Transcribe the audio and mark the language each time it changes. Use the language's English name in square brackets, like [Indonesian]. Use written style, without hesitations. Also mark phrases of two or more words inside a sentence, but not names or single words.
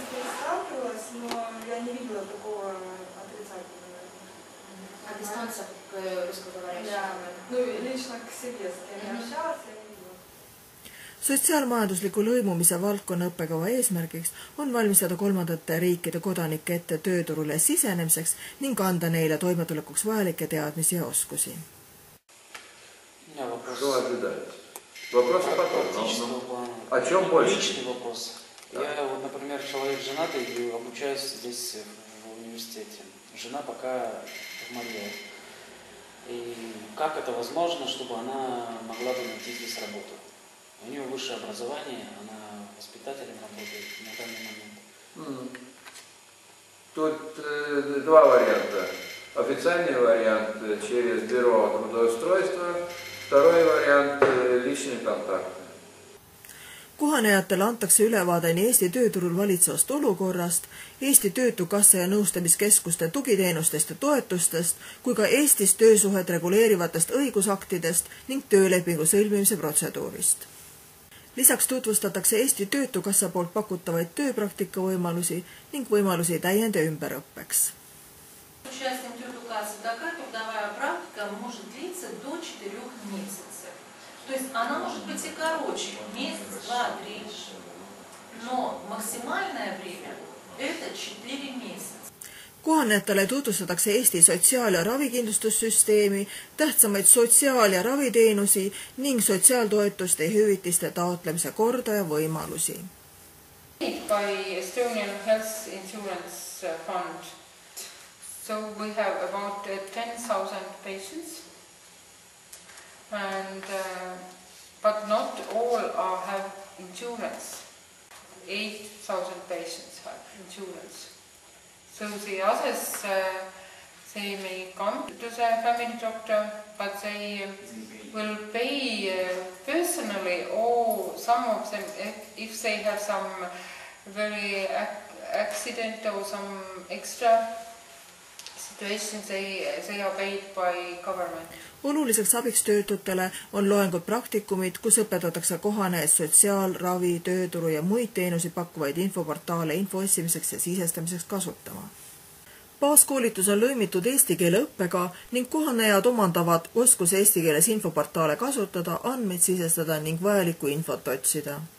[Estonian] Sotsiaalmajandusliku lõimumise valdkonna õppekava eesmärgiks on valmistada kolmandate riikide kodanike ette tööturule sisenemiseks ning anda neile toimetulekuks vajalikke teadmisi ja oskusi. [Russian] Вопрос практического плана. О чем больше? Личный вопрос. Я, вот, например, человек женатый и обучаюсь здесь в университете. Жена пока в Марье. И как это возможно, чтобы она могла бы найти здесь работу? У нее высшее образование, она воспитателем работает на данный момент. Тут 2 варианта. Официальный вариант через бюро трудоустройства, второй вариант личный контакт. [Estonian] Kohanejatele antakse ülevaade nii Eesti tööturul valitsevast olukorrast, Eesti Töötukassa ja nõustamiskeskuste tugiteenustest ja toetustest, kui ka Eestis töösuhed reguleerivatest õigusaktidest ning töölepingu sõlmimise protseduurist. Lisaks tutvustatakse Eesti Töötukassa poolt pakutavaid tööpraktika võimalusi ning võimalusi täiend- ja ümberõppeks. [Russian] Участием Трудокассы такая трудовая практика может длиться до 4 месяцев. То есть она может быть и короче, месяц, 2, 3, но максимальное время это 4 месяца. [Estonian] Kohanejatele tutvustatakse Eesti sotsiaal- ja ravikindlustussüsteemi, tähtsamaid sotsiaal- ja raviteenusi ning sotsiaaltoetuste ja hüvitiste taotlemise korda ja võimalusi. [English] By Estonian Health Insurance Fund. So we have about 10,000 patients. And but not all have insurance. 8,000 patients have insurance. So the others, they may come to the family doctor, but they will pay personally, or some of them, if they have some very accident or some extra situations, they are paid by government. [Estonian] Oluliseks abiks töötutele on loengud praktikumid, kus õpetatakse kohanejaid sotsiaal-, ravi-, tööturu ja muid teenusi pakkuvaid infoportaale info otsimiseks ja sisestamiseks kasutama. Baaskoolitus on lõimitud eesti keele õppega ning kohanejad omandavad oskuse eesti keeles infoportaale kasutada, andmeid sisestada ning vajalikku infot otsida.